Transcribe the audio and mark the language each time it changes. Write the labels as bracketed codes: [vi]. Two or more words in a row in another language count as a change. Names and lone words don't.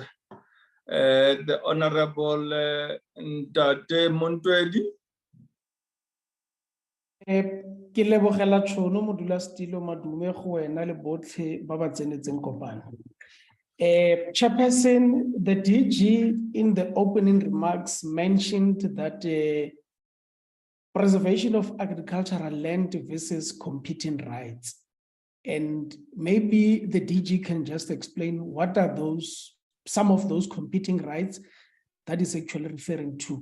[en] The Honorable Ntate Montwedi. [tn] Ke lebogela tšhono modulasetilo madume go wena le botlhe ba ba tsenetseng kopano. [en] Chairperson, the DG in the opening remarks mentioned that preservation of agricultural land versus competing rights. And maybe the DG can just explain what are some of those competing rights that is actually referring to.